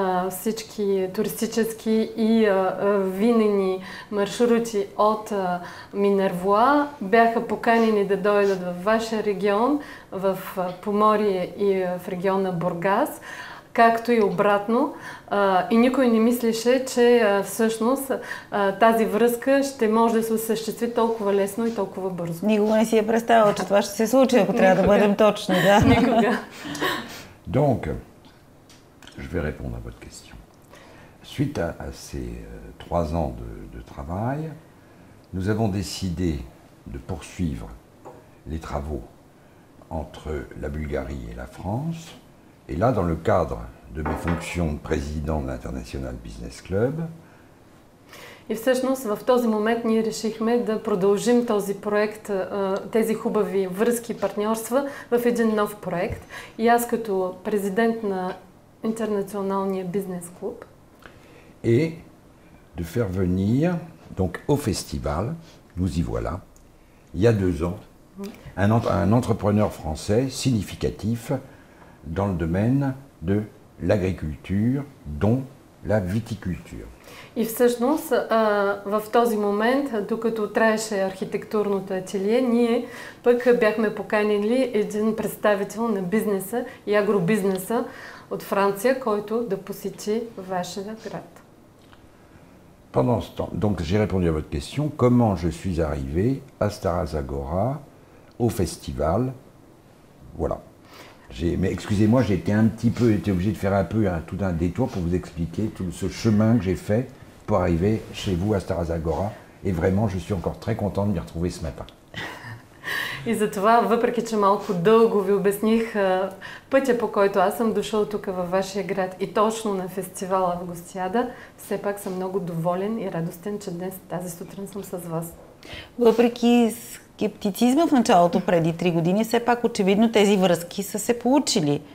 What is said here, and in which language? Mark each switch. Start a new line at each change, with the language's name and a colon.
Bulgarian: Всички туристически и винени маршрути от Минервоа бяха поканени да дойдат в вашия регион, в Поморие и в региона Бургас, както и обратно. И никой не мислеше, че всъщност тази връзка ще може да се осъществи толкова лесно и толкова бързо. Никога не си е представила, че това ще се случи, ако трябва да бъдем точни. Да? Никога.
French: Donc, je vais répondre à votre question. Suite à ces 3 ans de travail, nous avons décidé de poursuivre les travaux entre la Bulgarie et la France. Et là, dans le cadre de mes fonctions de président de l'International Business Club,
Bulgarian: И всъщност в този момент ние решихме да продължим този проект, тези хубави връзки и партньорства в един нов проект. И аз като президент на Интернационалния бизнес клуб.
French: Et de faire venir, donc au festival, nous y voilà, il y a 2 ans, un entrepreneur français significatif dans le domaine de l'agriculture, dont la viticulture.
Bulgarian: И всъщност в този момент, докато траеше архитектурното ателие, ние пък бяхме поканили един представител на бизнеса и агробизнеса от Франция, който да посети вашия град.
French: Pendant ce temps, donc j'ai répondu à votre question, comment je suis arrivé à Stara Zagora, au festival, voilà. Mais excusez-moi, j'ai été obligé de faire tout un détour pour vous expliquer tout ce chemin que j'ai fait pour arriver chez vous à Stara Zagora. Et vraiment, je suis encore très content de m'y retrouver ce matin.
Bulgarian: И затова, въпреки че малко дълго ви обясних пътя, по който аз съм дошъл тук във вашия град и точно на фестивала Августиада, все пак съм много доволен и радостен, че днес тази сутрин съм с вас. Въпреки скептицизма в началото преди 3 години, все пак очевидно тези връзки са се получили.